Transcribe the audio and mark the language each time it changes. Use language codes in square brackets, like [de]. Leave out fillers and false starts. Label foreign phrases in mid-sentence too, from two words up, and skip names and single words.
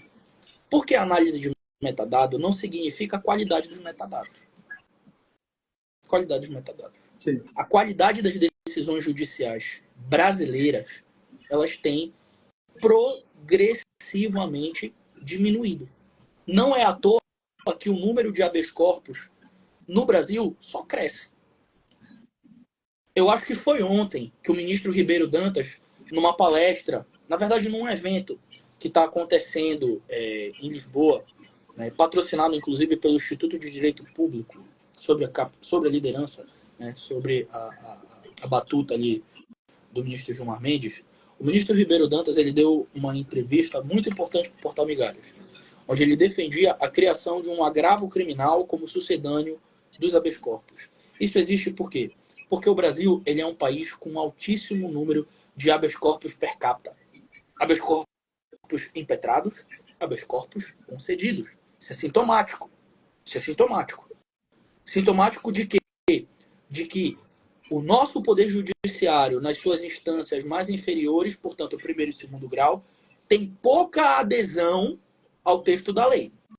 [pt] Porque a análise de metadado não significa a qualidade dos metadados. Qualidade dos metadados. Sim. A qualidade das decisões judiciais brasileiras, elas têm progressivamente diminuído. Não é à toa que o número de [la] habeas corpus [pt] no Brasil só cresce. Eu acho que foi ontem que o ministro Ribeiro Dantas, numa palestra, na verdade num evento que está acontecendo em Lisboa, né, patrocinado inclusive pelo Instituto de Direito Público, sobre a liderança, né, sobre a batuta ali do ministro Gilmar Mendes, o ministro Ribeiro Dantas ele deu uma entrevista muito importante para o Portal Migalhas, onde ele defendia a criação de um agravo criminal como sucedâneo dos [la] habeas corpus. [pt] Isso existe por quê? Porque o Brasil ele é um país com um altíssimo número de [la] habeas corpus per capita. Habeas corpus [pt] impetrados, [la] habeas corpus [pt] concedidos. Isso é sintomático. Isso é sintomático. Sintomático de quê? De que o nosso poder judiciário, nas suas instâncias mais inferiores, portanto, o primeiro e segundo grau, tem pouca adesão ao texto da lei.